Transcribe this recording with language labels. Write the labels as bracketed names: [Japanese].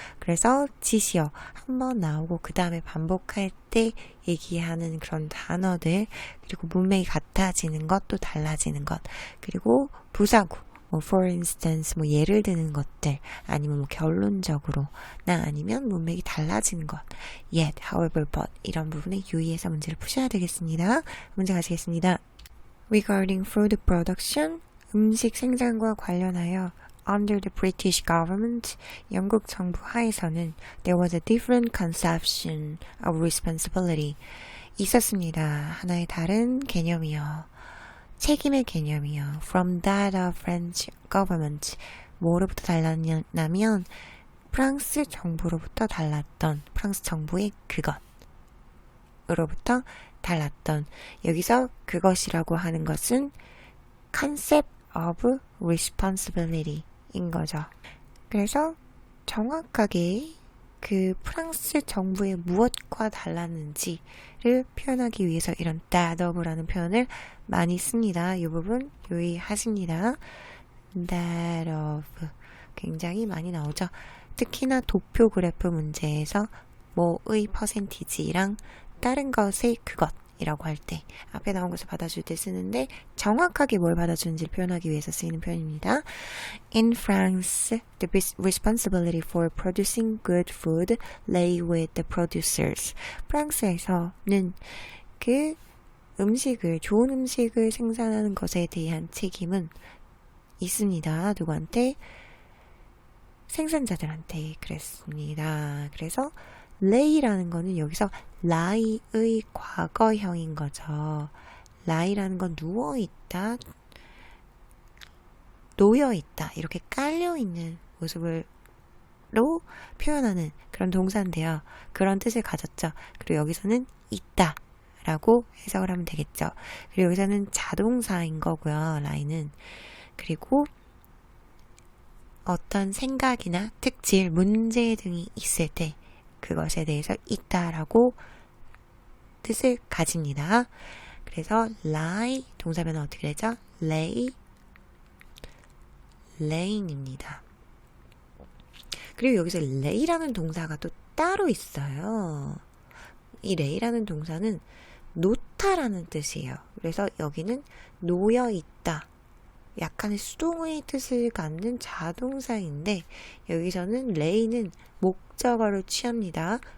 [Korean] 그래서 지시어 한번 나오고 그 다음에 반복할 때 얘기하는 그런 단어들, 그리고 문맥이 같아지는 것, 또 달라지는 것, 그리고 부사구, [English] for instance, [Korean] 예를 드는 것들, 아니면 결론적으로, 나 아니면 문맥이 달라지는 것, yet, however, but, 이런 부분에 유의해서 문제를 푸셔야 되겠습니다. 문제 가시겠습니다. [English] Regarding food production, [Korean] 음식 생산과 관련하여, [English] under the British government, [Korean] 영국 정부 하에서는 [English] there was a different conception of responsibility. [Korean] 있었습니다. 하나의 다른 개념이요. 책임의 개념이요. [English] From that of French government. [Korean] 뭐로부터 달랐냐면 프랑스 정부로부터 달랐던, 프랑스 정부의 그것으로부터 달랐던, 여기서 그것이라고 하는 것은 [English] concept of responsibility [Korean] 인 거죠. 그래서 정확하게 그 프랑스 정부의 무엇과 달랐는지를 표현하기 위해서 이런 that of라는 표현을 많이 씁니다. 이 부분 유의하십니다. that of 굉장히 많이 나오죠. 특히나 도표 그래프 문제에서 뭐의 퍼센티지랑 다른 것의 그것이라고 할 때 앞에 나온 것을 받아줄 때 쓰는데 정확하게 뭘 받아주는지를 표현하기 위해서 쓰이는 표현입니다. [English] In France, the responsibility for producing good food lay with the producers. [Korean] 프랑스에서는 그 음식을, 좋은 음식을 생산하는 것에 대한 책임은 있습니다. 누구한테? 생산자들한테 그랬습니다. 그래서 lay라는 거는 여기서 lie의 과거형인 거죠. lie라는 건 누워있다, 놓여있다, 이렇게 깔려있는 모습으로 표현하는 그런 동사인데요. 그런 뜻을 가졌죠. 그리고 여기서는 있다 라고 해석을 하면 되겠죠. 그리고 여기서는 자동사인 거고요. lie는. 그리고 어떤 생각이나 특질, 문제 등이 있을 때 그것에 대해서 있다라고 뜻을 가집니다. 그래서 lie 동사 변화 어떻게 되죠? [English] lay, laying입니다. [Korean] 그리고 여기서 lay라는 동사가 또 따로 있어요. 이 lay라는 동사는 놓다라는 뜻이에요. 그래서 여기는 놓여 있다, 약간의 수동의 뜻을 갖는 자동사인데 여기서는 lay는 목적어를 취합니다.